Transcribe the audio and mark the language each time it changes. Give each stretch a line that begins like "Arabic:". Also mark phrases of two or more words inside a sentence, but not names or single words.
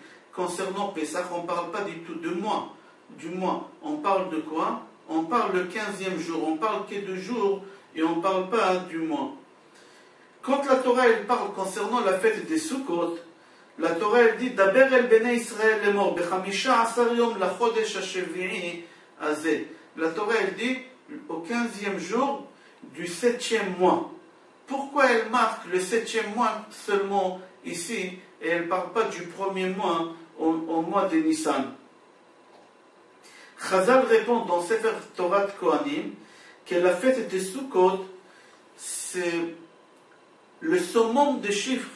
French: Concernant Pessah, on ne parle pas du tout du mois. On parle de quoi? On parle le 15e jour. On parle que de jours et on ne parle pas du mois. Quand la Torah elle parle concernant la fête des Sukkot, la Torah elle dit
Hebrew: דבר אל בני ישראל
French: est mort,
Hebrew: בחמישה עשר יום לחודש השביעי הזה.
French: La Torah elle dit au 15e jour du 7e mois. Pourquoi elle marque le 7e mois seulement ici et elle ne parle pas du premier mois au mois de Nissan? Chazal répond dans Sefer Torah Kohanim que la fête des Sukkot c'est le summum de chiffres.